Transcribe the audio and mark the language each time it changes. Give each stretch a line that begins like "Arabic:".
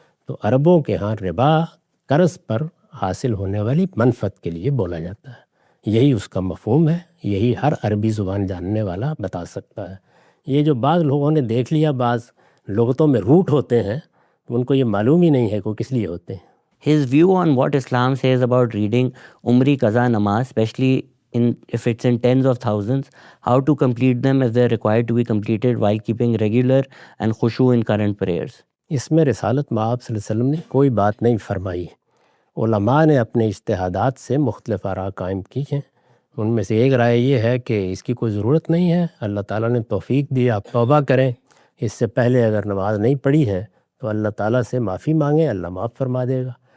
Urdu: تو عربوں کے ہاں ربا قرض پر حاصل ہونے والی منفعت کے لیے بولا جاتا ہے. یہی اس کا مفہوم ہے، یہی ہر عربی زبان جاننے والا بتا سکتا ہے. یہ جو بعض لوگوں نے دیکھ لیا، بعض لغتوں میں روٹ ہوتے ہیں تو ان کو یہ معلوم ہی نہیں ہے کہ وہ کس لیے ہوتے ہیں.
English: His view on what Islam says about reading Umri Qaza Namaz, especially if it's in tens of thousands, how to complete them if they're required to be completed while keeping regular and khushu in current prayers.
Urdu: اس میں رسالت مآب صلی اللہ علیہ وسلم نے کوئی بات نہیں فرمائی. علماء نے اپنے اجتہادات سے مختلف آراء قائم کی ہیں. ان میں سے ایک رائے یہ ہے کہ اس کی کوئی ضرورت نہیں ہے، اللہ تعالیٰ نے توفیق دی، آپ توبہ کریں. اس سے پہلے اگر نماز نہیں پڑھی ہے تو اللہ تعالیٰ سے معافی مانگیں، اللہ معاف فرما دے گا.